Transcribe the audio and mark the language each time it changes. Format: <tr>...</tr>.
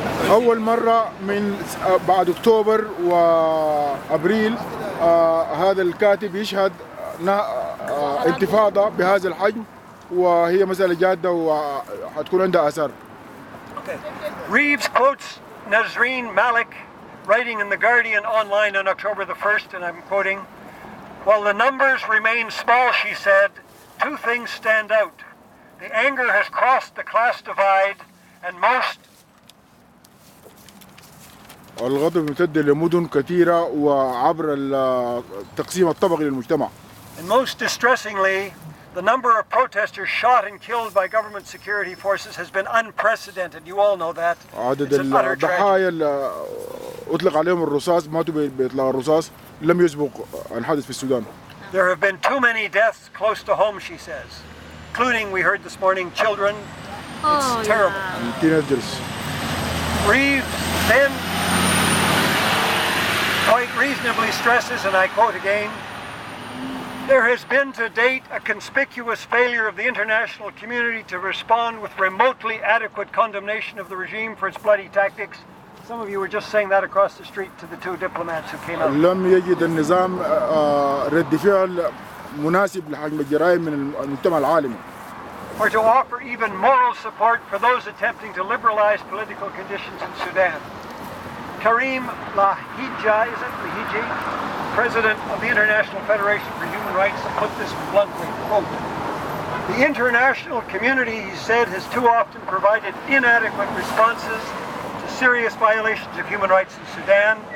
<ar>أول مرة من بعد أكتوبر وأبريل هذا الكاتب يشهد انتفاضة بهذا الحجم وهي مسألة جادة وحتكون عندها آثار.</ar> <en>Okay. Reeves quotes Nazreen Malik writing in The Guardian online on October the 1st, and I'm quoting, "While the numbers remain small," she said, "two things stand out. The anger has crossed the class divide, and most..."</en> <ar>الغضب ممتد لمدن كثيرة وعبر التقسيم الطبقي للمجتمع.</ar> <en>And most distressingly, the number of protesters shot and killed by government security forces has been unprecedented. You all know that.</en> <ar>عدد</ar> <en>It's an utter tragedy.</en> <ar>الضحايا اللي أطلق عليهم الرصاص ماتوا بإطلاق الرصاص لم يسبق أن حدث في السودان.</ar> <en>There have been too many deaths close to home, she says, including, we heard this morning, children. It's terrible. teenagers. Reeves then quite reasonably stresses, and I quote again, "There has been to date a conspicuous failure of the international community to respond with remotely adequate condemnation of the regime for its bloody tactics." Some of you were just saying that across the street to the two diplomats who came out.</en> <ar>لم يجد النظام رد فعل مناسب لحجم الجرائم من المجتمع العالمي.</ar> <en>Or to offer even moral support for those attempting to liberalize political conditions in Sudan. Karim Lahija, is it Lahiji, president of the International Federation for Human Rights, put this bluntly, quote, "The international community," he said, "has too often provided inadequate responses to serious violations of human rights in Sudan.</en>